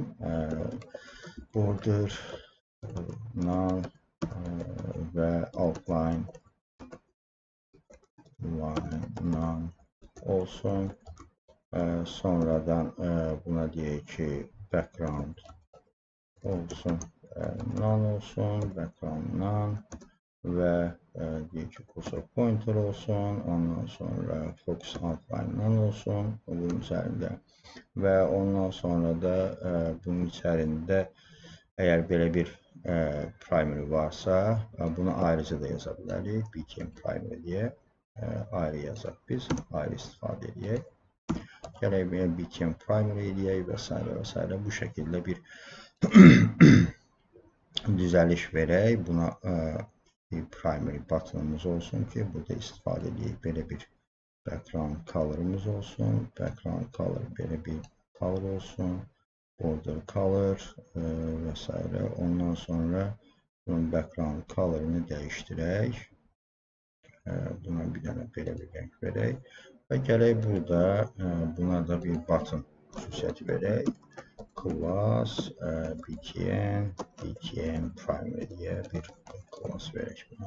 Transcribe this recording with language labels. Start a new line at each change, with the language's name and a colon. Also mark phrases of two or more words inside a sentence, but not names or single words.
English: Border none
Azerbaijani: və
English: outline none
Azerbaijani: olsun. Sonradan buna deyək ki, background olsun, none olsun,
English: background none
Azerbaijani: və deyək ki,
English: cursor pointer
Azerbaijani: olsun. Ondan sonra
English: focus outline none
Azerbaijani: olsun bunun üzərində və ondan sonra da bunun içərisində əgər belə bir primary varsa, bunu ayrıca da yaza bilərik.
English: BTN primary
Azerbaijani: deyə ayrı yazaq biz, ayrı istifadə edək. Gələk
English: BTN primary
Azerbaijani: edək və s. Bu şəkildə bir düzəliş verək. Buna bir
English: primary buttonumuz
Azerbaijani: olsun ki, burada istifadə edək. Belə bir
English: background color'ımız
Azerbaijani: olsun.
English: Background color
Azerbaijani: belə bir color olsun.
English: Border color
Azerbaijani: və s. Ondan sonra bunun
English: background color'ını
Azerbaijani: dəyişdirək. Buna bir dənə belə bir renk verək. Və gələk burada buna da bir button xüsusiyyəti verək.
English: Class BTN primary
Azerbaijani: deyə bir class verək buna.